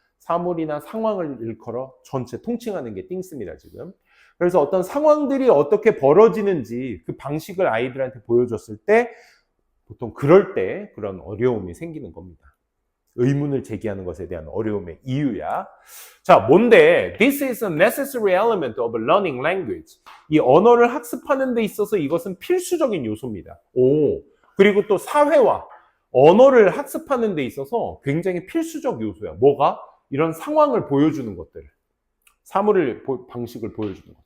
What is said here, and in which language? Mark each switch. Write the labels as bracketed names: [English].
[Korean] 사물이나 상황을 일컬어 전체 통칭하는 게 things입니다. 지금. 그래서 어떤 상황들이 어떻게 벌어지는지 그 방식을 아이들한테 보여줬을 때 보통 그럴 때 그런 어려움이 생기는 겁니다. 의문을 제기하는 것에 대한 어려움의 이유야. 자, 뭔데? [English] This is a necessary element of learning language. [Korean] 이 언어를 학습하는 데 있어서 이것은 필수적인 요소입니다. 그리고 또 사회화, 언어를 학습하는 데 있어서 굉장히 필수적 요소야. 뭐가? 이런 상황을 보여주는 것들. 방식을 보여주는 것.